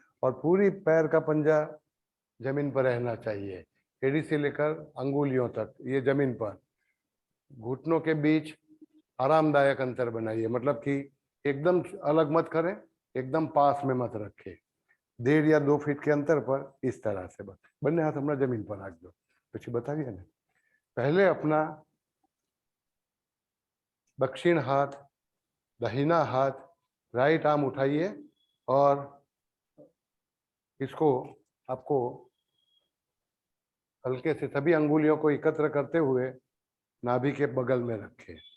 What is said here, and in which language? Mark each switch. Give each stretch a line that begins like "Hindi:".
Hindi: और पूरी पैर का पंजा जमीन पर रहना चाहिए, एड़ी से लेकर अंगुलियों तक ये जमीन पर। घुटनों के बीच आरामदायक अंतर बनाइए, मतलब कि एकदम अलग मत करें, एकदम पास में मत रखें, 1.5 या 2 फीट के अंतर पर, इस तरह से।
Gujarati: बस બંને હાથ હમણાં જમીન પર રાખજો, પછી બતાવીએ ને।
Hindi: पहले अपना दक्षिण हाथ, दाहिना हाथ, राइट आर्म उठाइए और इसको आपको हल्के से सभी अंगुलियों को एकत्र करते हुए नाभि के बगल में रखें।